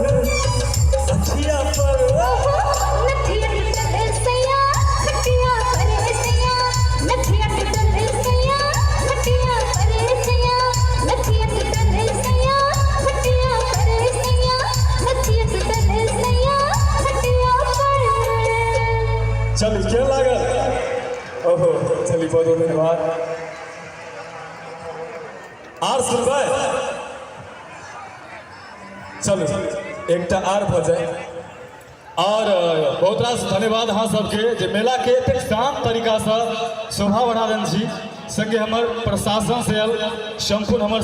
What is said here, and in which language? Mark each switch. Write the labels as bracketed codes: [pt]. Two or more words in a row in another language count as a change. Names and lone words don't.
[bho] नथिया टूटल सैया खटिया पर सैया नथिया टूटल सैया खटिया पर सैया नथिया टूटल सैया खटिया पर सैया नथिया टूटल सैया खटिया पर। [mai] चल क्या लागल ओहो चली बहुत बहुत धन्यवाद आर सुनबै चलो एकटा आर भऽ जाए और बहुत रास धन्यवाद अहाँ सबके जे मेला के एतेक शांत तरीका से शोभा बढ़ा देने छी संगे हमर प्रशासन से आयल संपूर्ण हमर